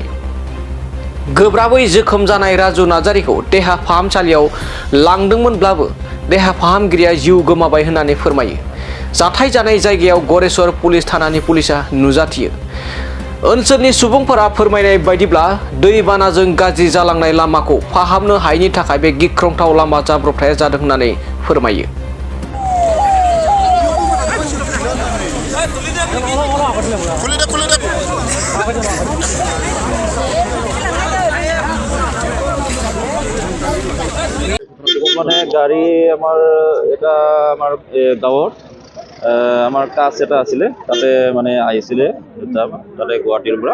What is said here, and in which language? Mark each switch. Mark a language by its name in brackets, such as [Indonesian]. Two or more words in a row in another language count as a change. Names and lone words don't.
[Bodo] गोब्राबै जोखोम जानाय राजु नार्जारीखौ देहा फाहामसालियाव लांदोंमोनब्लाबो देहा फाहामगिरिया जिउ गोमाबाय होननानै फोरमायो। जाथाय जानाय जायगायाव गरेसर पुलिस थानानि पुलिसा नुजाथियो। ओनसोलनि सुबुंफोरा फोरमायनाय बायदिब्ला दैबानाजों गाज्रि जालांनाय लामाखौ फाहामनो हायैनि थाखाय बे गिख्रंथाव लामा जाब्रबथाया जादों होननानै फोरमायो। [Assamese] মানে গাড়ী আমাৰ এটা আমাৰ গাঁৱত আমাৰ কাজ এটা আছিলে, তাতে মানে আহিছিলে তাতে গুৱাহাটীৰ পৰা।